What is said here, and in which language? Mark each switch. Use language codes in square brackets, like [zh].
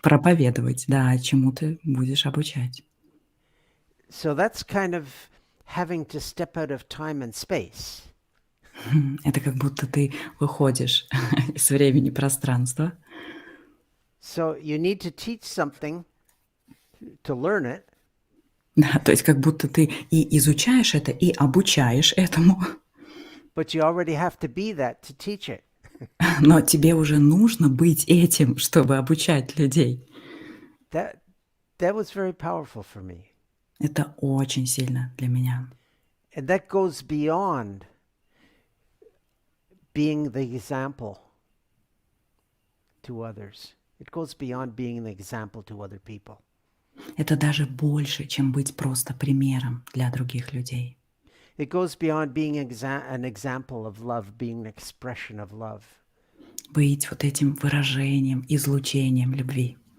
[ru] проповедовать, да, чему ты будешь обучать. [en] So that's kind of having to step out of time and space. [ru] Это как будто ты выходишь из времени и пространства. [en] So you need to teach something to learn it, [ru] Да, то есть как будто ты и изучаешь это, и обучаешь этому, [en] but you already have to be that to teach it. [ru] но тебе уже нужно быть этим, чтобы обучать людей. [en] That was very powerful for me. [ru] Это очень сильно для меня. [en] And that goes beyond being the example to others. It goes beyond being the example to other people. [ru] Это даже больше, чем быть просто примером для других людей. [en] It goes beyond being an example of love, being an expression of love. [ru] Быть вот этим выражением, излучением любви.